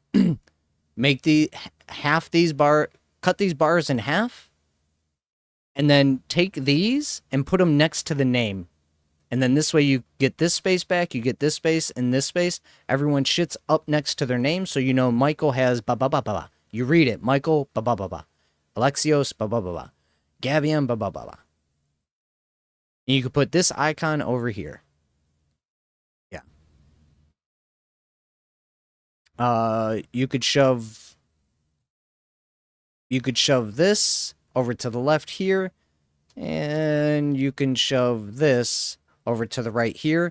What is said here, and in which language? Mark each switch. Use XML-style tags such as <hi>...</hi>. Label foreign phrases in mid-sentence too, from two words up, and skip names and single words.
<en>Make cut these bars in half, and then take these and put them next to the name. And then this way you get this space back, you get this space and this space. Everyone shits up next to their name, so you know Michael has ba ba ba ba ba. You read it, Michael ba ba ba ba. Alexios ba ba ba ba. Gavian ba ba ba ba. And you could put this icon over here. Yeah. You could shove this over to the left here, and you can shove this over to the right here.</en>